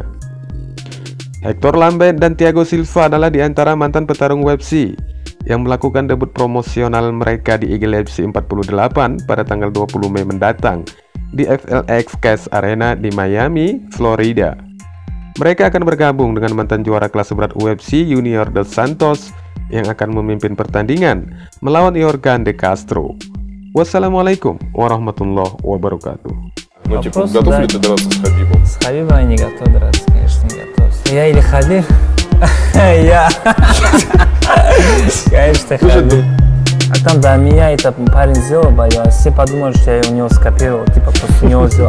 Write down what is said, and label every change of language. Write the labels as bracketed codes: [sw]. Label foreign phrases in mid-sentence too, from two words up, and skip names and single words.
[id] Hector Lambert dan Thiago Silva adalah di antara mantan petarung UFC yang melakukan debut promosional mereka di Eagle FC 48 pada tanggal 20 Mei mendatang di FLX Cash Arena di Miami, Florida. Mereka akan bergabung dengan mantan juara kelas berat UFC Junior Dos Santos yang akan memimpin pertandingan melawan Yorgan De Castro. [ar] والسلام عليكم ورحمة الله وبركاته. [ru] Ну, типа, готов ли ты драться с Хабибом? С Хабибом я не готов драться, конечно, не готов. Я или Хабиб? Я. Конечно, Хабиб. А там до меня это парень сделал бою, а все подумали, что я у него скопировал, типа просто у него сделал.